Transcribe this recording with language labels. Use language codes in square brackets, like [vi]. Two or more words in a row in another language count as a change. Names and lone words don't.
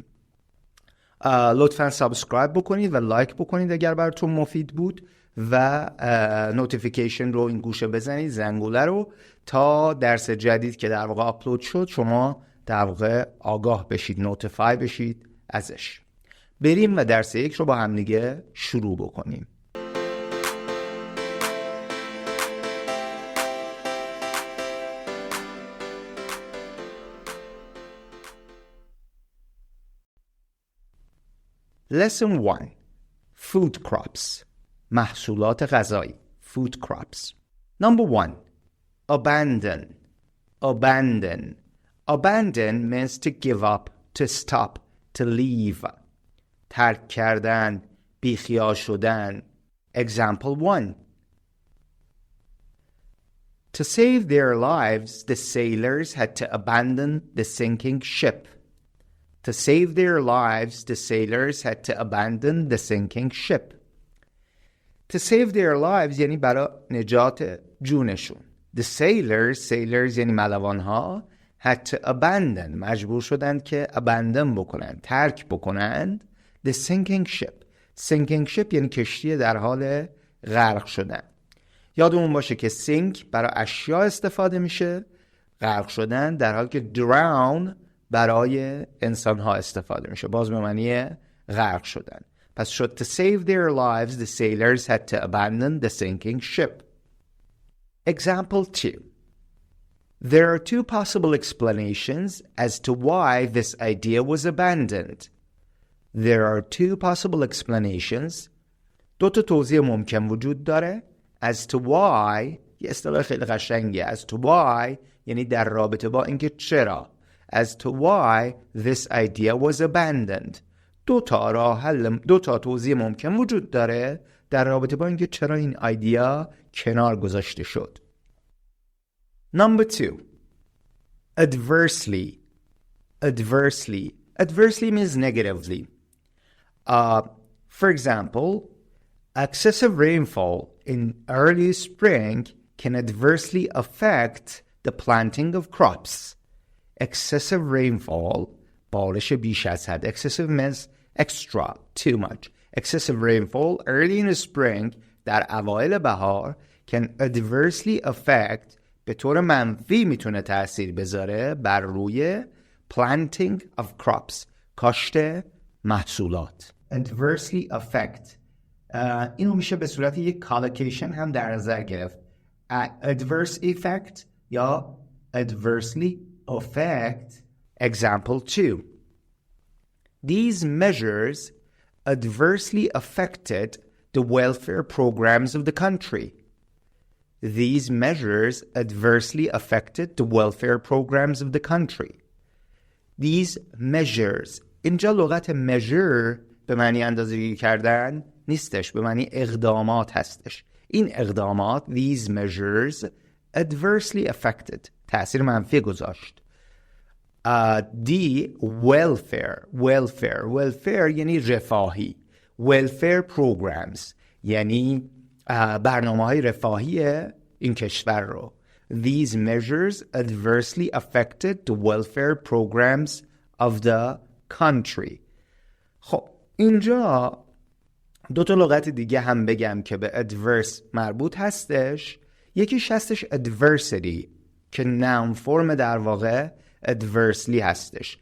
[fa] لطفاً سابسکرایب بکنید و لایک بکنید اگر براتون مفید بود و نوتیفیکیشن رو این گوشه بزنید، زنگوله رو، تا درس جدید که در واقع آپلود شد شما در واقع آگاه بشید، نوتیفای بشید ازش. بریم و درس 1 رو با هم دیگه شروع بکنیم. [en] Lesson 1. Food crops. [fa] محصولات غذایی. [en] Food crops. Number 1. Abandon. Abandon. Abandon means to give up, to stop, to leave. [fa] ترک کردن، بیخیال شدن. [en] Example 1. To save their lives, the sailors had to abandon the sinking ship. To save their lives, the sailors had to abandon the sinking ship. To save their lives [fa] یعنی برای نجات جونشون. [en] The sailors [fa] یعنی ملوانها، [en] had to abandon [fa] مجبور شدند که abandon بکنند، ترک بکنند [en] the sinking ship. Sinking ship [fa] یعنی کشتی در حال غرق شدن. یادمون باشه که sink برای اشیا استفاده میشه، غرق شدن، در حالی که drown برای انسان‌ها استفاده میشه، باز به معنی غرق شدن. پس شد [en] to save their lives, the sailors had to abandon the sinking ship. Example 2. There are two possible explanations as to why this idea was abandoned. There are two possible explanations. [fa] دو تا توضیح ممکن وجود داره. [en] As to why [fa] یه اصطلاح خیلی قشنگه. [en] As to why [fa] یعنی در رابطه با اینکه چرا. [en] As to why this idea was abandoned. [fa] دو تا توضیح ممکن وجود داره در رابطه با اینکه چرا این ایده کنار گذاشته شد. [en] Number 2. Adversely. Adversely. Adversely means negatively. For example, excessive rainfall in early spring can adversely affect the planting of crops. Excessive rainfall, [fa] بارش بیش از حد. [en] Excessive means extra, too much. Excessive rainfall early in the spring, [fa] در اوایل بهار, [en] can adversely affect, [fa] به طور منفی میتونه تأثیر بذاره بر روی [en] planting of crops, [fa] کاشت محصولات. [en] Adversely affect. [fa] اینو میشه به صورت یک collocation هم در نظر گرفت. [en] Adverse effect یا adversely affect. Example 2. These measures adversely affected the welfare programs of the country. These measures adversely affected the welfare programs of the country. These measures. [fa] اینجا لغت measure به معنی اندازه‌گیری کردن نیستش، به معنی اقدامات هستش. این اقدامات [en] these measures adversely affected [fa] تأثیر منفی گذاشت. دی welfare یعنی رفاهی. [en] welfare programs [fa] یعنی برنامه‌های رفاهی این کشور رو. [en] These measures adversely affected the welfare programs of the country. [fa] خب اینجا دو تا لغت دیگه هم بگم که به adverse مربوط هستش. یکیش هستش adversity که noun فرم در واقع adversely هستش.